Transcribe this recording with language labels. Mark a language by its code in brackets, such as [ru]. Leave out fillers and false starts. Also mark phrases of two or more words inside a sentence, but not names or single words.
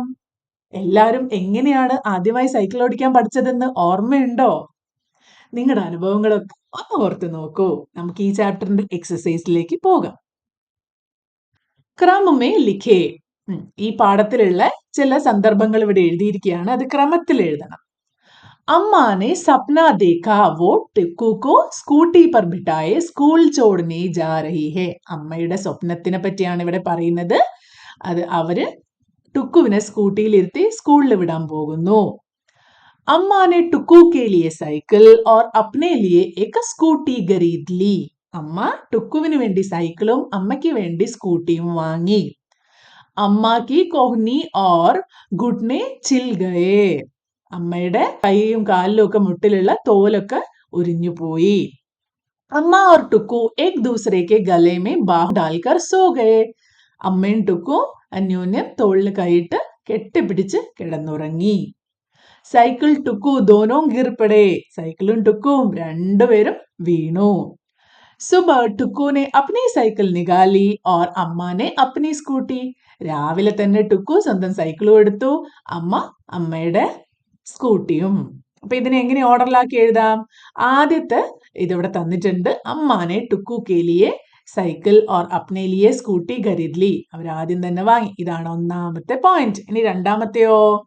[ml] എല്ലാവരും എങ്ങനെയാണ് ആദ്യമായി സൈക്കിൾ ഓടിക്കാൻ പഠിച്ചതെന്ന് ഓർമ്മയുണ്ടോ? നിങ്ങളുടെ അനുഭവങ്ങളൊക്കെ ഒന്ന് ഓർത്ത് നോക്കൂ. നമുക്ക് ഈ ചാപ്റ്ററിന്റെ എക്സസൈസിലേക്ക് പോകാം. [hi] क्रम में लिखे. [ml] ഈ പാഠത്തിലുള്ള ചില സന്ദർഭങ്ങൾ ഇവിടെ എഴുതിയിരിക്കുകയാണ്. അത് ക്രമത്തിൽ എഴുതണം. [hi] अम्मा ने सपना देखा वो टिक्कू को स्कूटी पर बिठाए स्कूൾ छोड़ने जा रही है. [ml] അമ്മയുടെ സ്വപ്നത്തിനെ പറ്റിയാണ് ഇവിടെ പറയുന്നത്. അത് അവര് ടുക്കുവിനെ സ്കൂട്ടിയിൽ ഇരുത്തി സ്കൂളിൽ വിടാൻ പോകുന്നു. [hi] अम्मा ने टुक्कू के लिए साइकिल और अपने लिए एक स्कूटी खरीद ली. [ml] അമ്മ ടുക്കുവിന് വേണ്ടി സൈക്കിളും അമ്മയ്ക്ക് വേണ്ടി സ്കൂട്ടിയും വാങ്ങി. [hi] അമ്മ की कोहनी और घुटने छिल गए. [ml] അമ്മയുടെ കൈയും കാലിലും ഒക്കെ മുട്ടിലുള്ള തോലൊക്കെ ഉരിഞ്ഞു പോയി. [hi] അമ്മ और टुक्कू एक दूसरे के गले में बाह डालकर सो गए. [ml] അമ്മയും ടുക്കും അന്യോന്യം തോളിൽ കൈയിട്ട് കെട്ടിപ്പിടിച്ച് കിടന്നുറങ്ങി. [hi] साइकिल टुक्कू दोनों गिर पड़े. [ml] സൈക്കിളും ടുക്കും രണ്ടുപേരും വീണു. [hi] सुबह टुक्कू ने अपनी साइकिल निकाली और अम्मा ने अपनी स्कूटी. [ml] രാവിലെ തന്നെ ടുക്കു സ്വന്തം സൈക്കിളും എടുത്തു, അമ്മ അമ്മയുടെ സ്കൂട്ടിയും. അപ്പൊ ഇതിനെ എങ്ങനെ ഓർഡറിലാക്കി എഴുതാം? ആദ്യത്തെ ഇതിവിടെ തന്നിട്ടുണ്ട്. [hi] अम्मा ने टुक्कू के लिए साइकिल और अपने लिए स्कूटी खरीद ली. [ml] അവർ ആദ്യം തന്നെ വാങ്ങി. ഇതാണ് ഒന്നാമത്തെ പോയിന്റ്. ഇനി രണ്ടാമത്തെയോ?